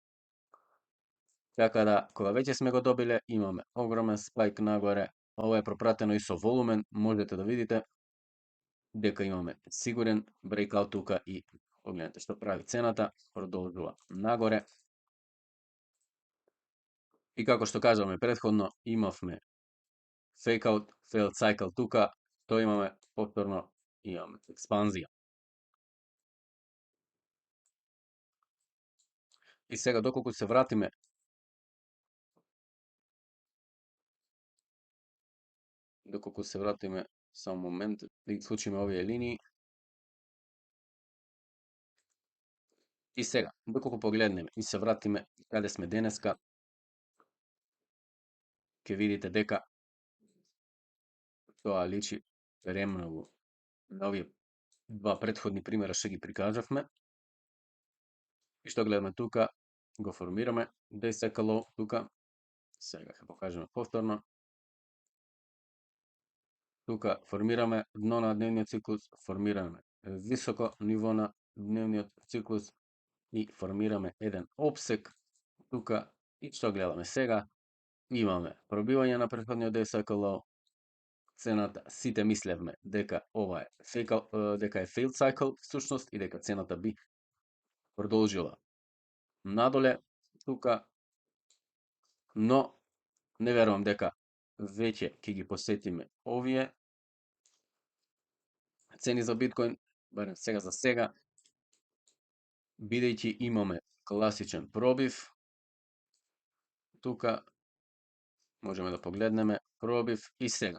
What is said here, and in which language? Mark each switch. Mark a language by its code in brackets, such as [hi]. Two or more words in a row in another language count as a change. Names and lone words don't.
[mk] Така да, кога веќе сме го добиле, имаме огромен спајк нагоре, ова е пропратено и со волумен, можете да видите дека имаме сигурен брейкаут тука и погледнете што прави цената, продолжува нагоре. И како што кажаме претходно, имавме [en] fake out, failed cycle [mk] тука, тоа имаме повторно, имаме експанзија. И сега доколку се вратиме само момент да ги случиме овие линии. И сега, доколку погледнеме и се вратиме каде сме денеска, ќе видите дека тоа личи премногу на овие два претходни примера што ги прикажавме. И што гледаме тука, го формираме [en] day cycle low [mk] тука, сега ќе покажеме повторно. Тука формираме дно на дневниот циклус, формираме високо ниво на дневниот циклус и формираме еден обсек тука. И што гледаме сега? Имаме пробивање на претходниот [en] day cycle low, [mk] цената сите мислевме дека ова е дека е [en] failed cycle [mk] всушност и дека цената би продолжила надоле тука, но не верувам дека веќе ќе ги посетиме овие цени за биткоин, барем сега за сега, бидејќи имаме класичен пробив тука, можеме да погледнеме пробив и сега.